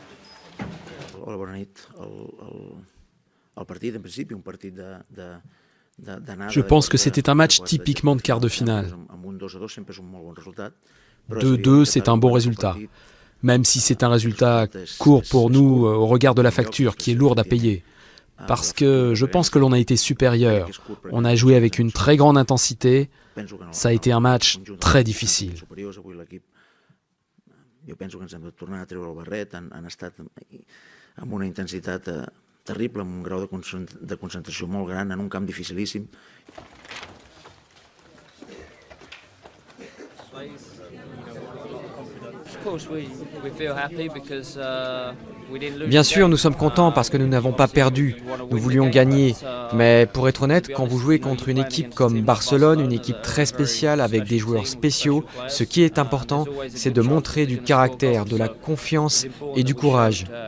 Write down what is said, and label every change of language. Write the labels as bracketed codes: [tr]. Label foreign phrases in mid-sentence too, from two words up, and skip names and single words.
[ca] Hola, bona nit. El partit, en principi, un partit [fr] Je pense que c'était un match typiquement de quart de finale. 2-2, c'est un bon résultat. Même si c'est un résultat court pour nous au regard de la facture qui est lourde à payer. Parce que je pense que l'on a été supérieur. On a joué avec une très grande intensité. Ça a été un match très difficile. [ca] Jo penso que ens hem de tornar a treure el barret, han estat amb una intensitat terrible, amb un grau de concentració molt gran, en un camp dificilíssim. [fr] Bien sûr, nous sommes contents parce que nous n'avons pas perdu. Nous voulions gagner. Mais pour être honnête, quand vous jouez contre une équipe comme Barcelone, une équipe très spéciale avec des joueurs spéciaux, ce qui est important, c'est de montrer du caractère, de la confiance et du courage.